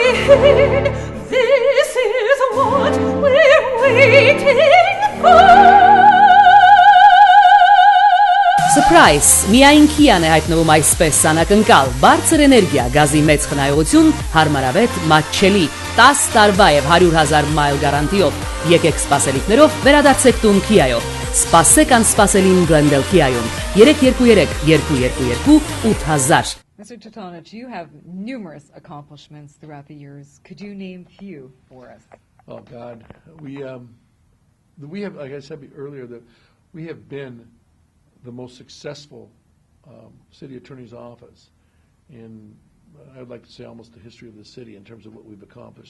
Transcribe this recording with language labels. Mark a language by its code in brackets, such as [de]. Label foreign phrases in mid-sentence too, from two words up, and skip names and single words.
[en] king, this is what we're waiting for. Surprise! [hy] Միայն Kia-ն է հայտնվում այսպես անակնկալ, բարձր էներգիա, գազի մեծ խնայողություն, հարմարավետ, մատչելի, 10 տարվա եւ 100,000 մայլ գարանտիով։ Եկեք սպասելիքներով վերադարձեք տուն Kia-ով։ Սպասեք անսպասելին Glendale Kia-ում։ 323 222 8000։ [en] Mr. Trutanich, you have numerous accomplishments throughout the years. Could you name a few for us? Oh God, we have, like I said earlier, that we have been the most successful city attorney's office in, I'd like to say, almost the history of the city in terms of what we've accomplished.